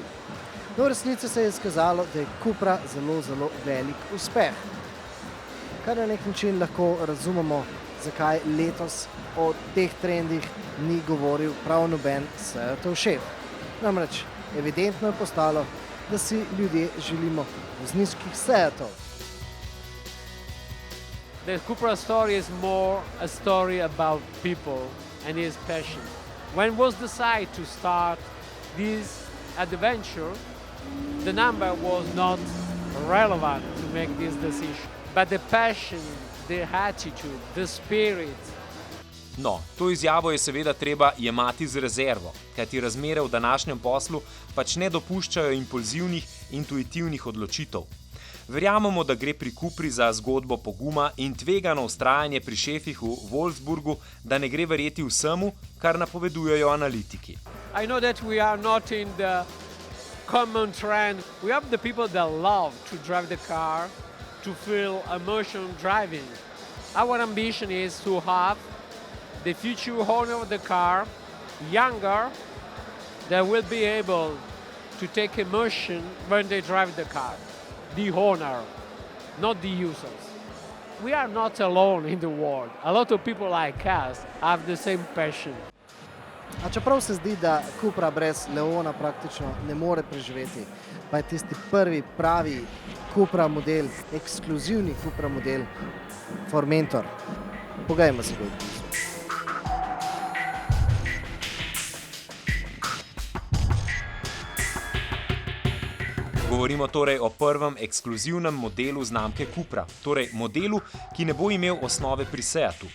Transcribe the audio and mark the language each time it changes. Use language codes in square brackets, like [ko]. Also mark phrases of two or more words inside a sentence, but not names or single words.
[sl] No, v resnici se je izkazalo, da je Cupra zelo velik uspeh. Kar na nek način lahko razumemo, zakaj letos o teh trendih ni govoril prav noben Seatov šef. Namreč evidentno je postalo, da si ljudje želimo vozniških Seatov. [en] The Cupra story is more a story about people and his passion. When was decided to start this adventure, the number was not relevant to make this decision. But the passion, the attitude, the spirit. [sl] No, to izjavo je seveda treba jemati z rezervo, kajti razmere v današnjem poslu pač ne dopuščajo impulzivnih, intuitivnih odločitev. Verjamemo, da gre pri Cupri za zgodbo poguma in tvegano vztrajanje pri šefih v Wolfsburgu, da ne gre verjeti vsemu, kar napovedujejo analitiki. [en] I know that we are not in the common trend. We have the people that love to drive the car, to feel emotion driving. Our ambition is to have the future owner of the car, younger, that will be able to take emotion when they drive the car. The owner, not the users. We are not alone in the world. A lot of people like us have the same passion. [sl] A čeprav se zdi, da Cupra brez Leona praktično ne more preživeti, pa je tisti prvi pravi Cupra model, ekskluzivni Cupra model Formentor. Pogajmo se ga. Govorimo torej o prvem ekskluzivnem modelu znamke Cupra, torej modelu, ki ne bo imel osnove pri Seatu.